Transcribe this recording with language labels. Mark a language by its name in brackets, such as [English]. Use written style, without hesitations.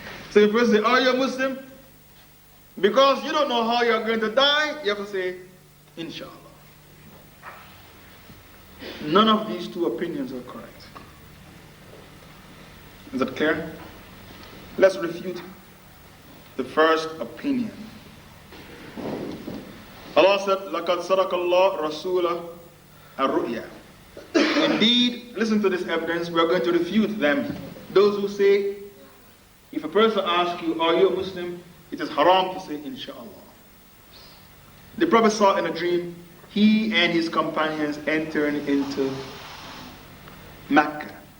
[English] So if you say, are you a Muslim? Because you don't know how you're going to die, you have to say inshallah. None of these two opinions are correct. Is that clear? Let's refute the first opinion. Allah said, [Arabic] لَقَدْ صَدَقَ اللَّهُ رَسُولَهُ الرُّؤْيَا. [English] Indeed, listen to this evidence, we are going to refute them. Those who say, if a person asks you, are you a Muslim? It is haram to say, inshallah. The Prophet saw in a dream, he and his companions entering into Mecca.